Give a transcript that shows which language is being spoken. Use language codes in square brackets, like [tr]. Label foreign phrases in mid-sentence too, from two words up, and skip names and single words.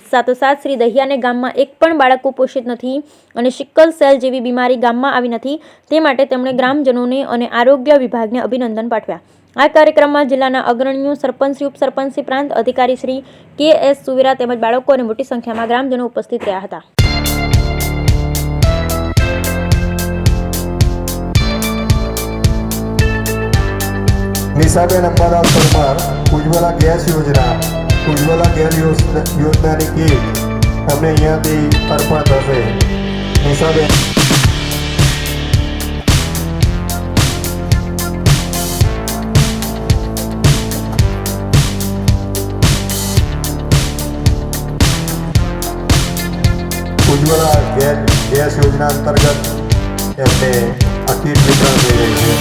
[gu] સાથોસાથ શ્રી દહિયાને ગામમાં એક પણ બાળક કુપોષિત નથી અને સિકલ સેલ જેવી બીમારી ગામમાં આવી નથી, તે માટે તેમણે ગ્રામજનોને અને આરોગ્ય વિભાગને અભિનંદન પાઠવ્યા। આ કાર્યક્રમમાં જિલ્લાના અગ્રણીઓ, સરપંચ, ઉપસરપંચ, પ્રાંત અધિકારી શ્રી કે.એસ. સુવેરા તેમજ બાળકો અને મોટી સંખ્યામાં ગ્રામજનો ઉપસ્થિત રહ્યા હતા। निशाबेन अंबादास परमार उज्ज्वला गैस योजना योजनाની કીટ અમને અહીંયાથી અર્પણ થશે। નિશાબેન ઉજ્જવલા ગેસ યોજના અંતર્ગત એમને આ કીટ વિતરણ થઈ રહી છે।